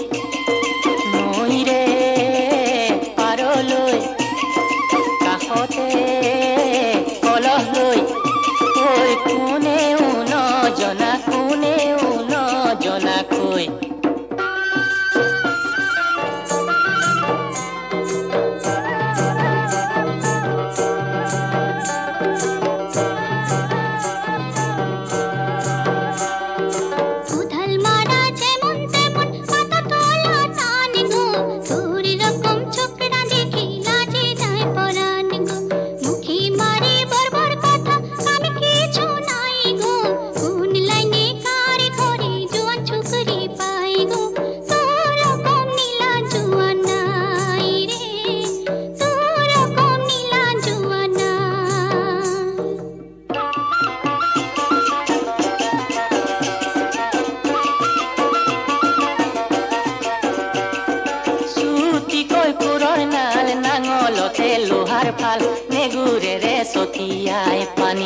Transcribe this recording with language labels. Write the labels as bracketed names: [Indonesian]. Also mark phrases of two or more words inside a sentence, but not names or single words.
[Assamese] নৈৰে পাৰলৈ কাষতে কলহ লৈ ঐ কোনেও নজনাকৈ [Bangla] উধাল মারা যেমন তেমন পাতা তোলা টান গো তোর রকম ছোকরা দেখি লাজে যায় পরাণ গো মুখে মারে বরবর কথা আমি কিছু নাই গো কোন লাইনে কার ঘরে জোয়ান ছুকরি পাই গো তোর রকম নীলা জোয়ান নাই রে তোর রকম নীলা জোয়ান নাই [Assamese] চুটিকৈ কোৰৰ নাল নাঙলতে লোহাৰ ফাল নেগুৰেৰে ছটিয়াই পানী